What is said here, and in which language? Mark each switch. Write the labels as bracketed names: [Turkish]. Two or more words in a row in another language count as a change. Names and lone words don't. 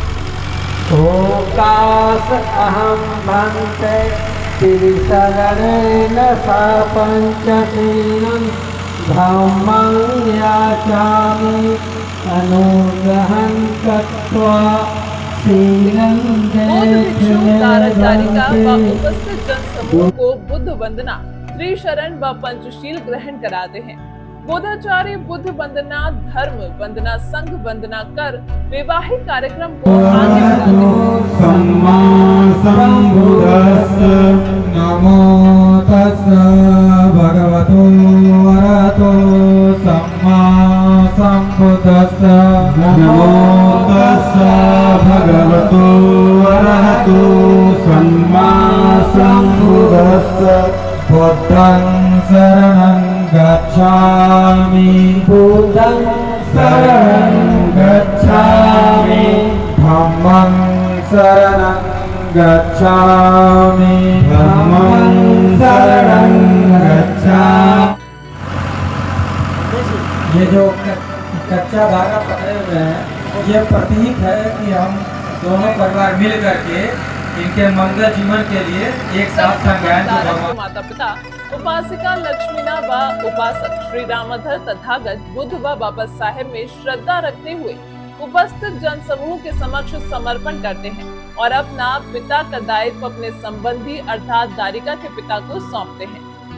[Pali] ओकास अहं भन्ते त्रिशरणेन सा पंचशीलं धम्मं याचामि अनुग्रहं कृत्वा शीलं [Hindi] दारिका व उपस्थित जनसमूह को बुद्ध वंदना, त्रिशरण व पंचशील ग्रहण कराते हैं। बोधाचार्य बुद्ध वंदना, धर्म वंदना, संघ वंदना कर वैवाहिक कार्यक्रम को आगे बढ़ाते हैं। [Pali] सम्मा सम्बुद्धस्स नमो तस्स भगवतो अरहतो सम्मा सम्बुद्धस्स नमो तस्स भगवतो अरहतो सम्मा सम्बुद्धस्स। बुद्धं शरणं गच्छामि, बुद्धं शरणं गच्छामि, धम्मं शरणं गच्छामि, धम्मं शरणं गच्छामि। [Hindi] ये जो कच्चा धागा पकड़े हुए हैं, ये प्रतीक है कि हम दोनों परिवार मिल करके इनके मंगल जीवन के लिए एक साथ संगायन। माता पिता उपासिका लक्ष्मीना व उपासक श्री रामधर तथागत बुद्ध व बाबा साहेब में श्रद्धा रखते हुए उपस्थित जन समूह के समक्ष समर्पण करते हैं और अपना पिता का दायित्व अपने संबंधी अर्थात दारिका के पिता को सौंपते हैं।